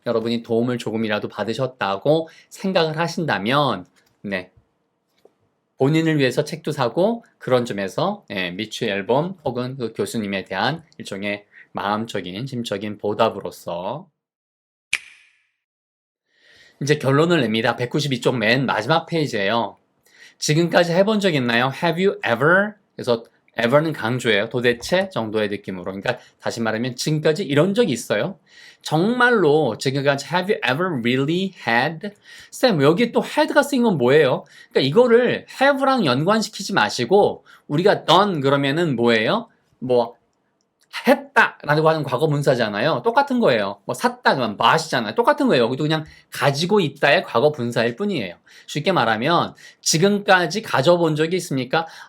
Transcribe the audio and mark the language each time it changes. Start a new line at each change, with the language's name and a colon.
Korean: 여러분이 도움을 조금이라도 받으셨다고 생각을 하신다면, 본인을 위해서 책도 사고, 그런 점에서, 미추 앨범 혹은 그 교수님에 대한 일종의 마음적인, 심적인 보답으로서. 이제 결론을 냅니다. 192쪽 맨 마지막 페이지예요. 지금까지 해본 적 있나요?
English: Have you ever?
Korean: 그래서 ever는 강조예요. 도대체 정도의 느낌으로. 그러니까 다시 말하면 지금까지 이런 적이 있어요? 정말로 지금까지
English: have you ever really had?
Korean: 쌤, 여기 또 had가 쓰인 건 뭐예요? 그러니까 이거를 have랑 연관시키지 마시고 우리가 done 그러면은 뭐예요? 했다 라고 하는 과거 분사잖아요. 똑같은 거예요. 샀다 그러면 bough잖아요. 똑같은 거예요. 여기도 그냥 가지고 있다의 과거 분사일 뿐이에요. 쉽게 말하면 지금까지 가져본 적이 있습니까?